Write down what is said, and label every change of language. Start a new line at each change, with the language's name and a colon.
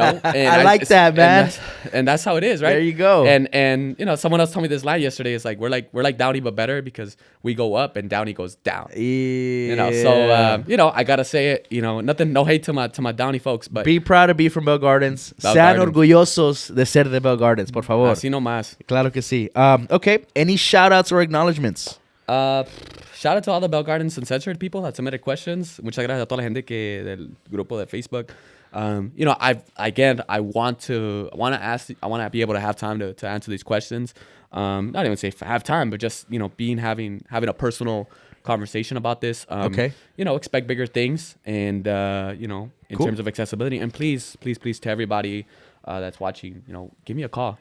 English: I like that, man. And that's how it is, right? There you go. And someone else told me this line yesterday. It's like we're like Downey but better because we go up and Downey goes down. Yeah. So I gotta say it. Nothing, no hate to my Downey folks, but Be proud to be from Bell Gardens. Bell
Spanish: Sean
English: Gardens.
Spanish: orgullosos de ser de Bell Gardens, por favor. así nomás. Claro que sí.
English: Okay. Any shout outs or acknowledgements? Shout out to all the Bell Gardens Uncensored people that submitted questions.
Spanish: Muchas gracias a toda la gente del grupo de Facebook.
English: I want to be able to have time to answer these questions. Not even say have time, but just having a personal conversation about this. Okay. Expect bigger things, and in Cool. terms of accessibility. And please to everybody that's watching, give me a call.